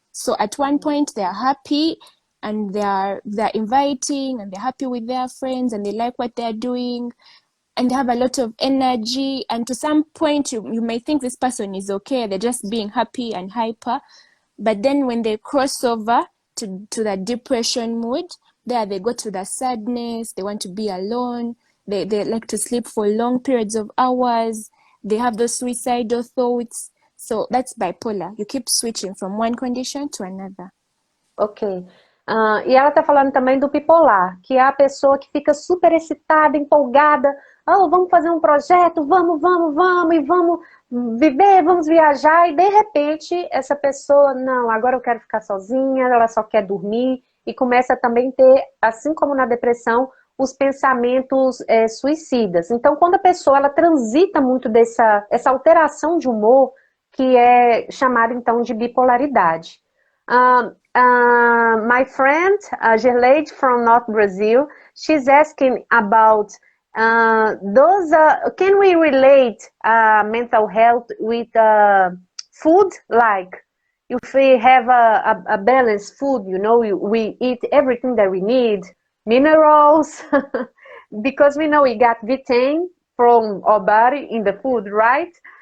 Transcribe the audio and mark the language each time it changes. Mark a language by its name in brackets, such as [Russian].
[English] So at one point they are happy and they're inviting and they're happy with their friends and they like what they're doing and they have a lot of energy, and to some point you may think this person is okay, they're just being happy and hyper, but then when they cross over to the depression mood, there they go to the sadness, they want to be alone, they like to sleep for long periods of hours, they have those suicidal thoughts. So that's bipolar. You keep switching from one condition to another. Ok. [Portuguese] E ela está falando também do bipolar, que é a pessoa que fica super excitada, empolgada. Oh, vamos fazer um projeto, vamos, e vamos viver, vamos viajar. E de repente, essa pessoa, não, agora eu quero ficar sozinha, ela só quer dormir. E começa também a ter, assim como na depressão, os pensamentos suicidas. Então, quando a pessoa ela transita muito essa alteração de humor, que é chamada então de bipolaridade. [English] My friend, Gerleide from North Brazil, she's asking about can we relate mental health with food? Like, if we have a balanced food, we eat everything that we need, minerals, because we know we got vitamin from our body in the food, right?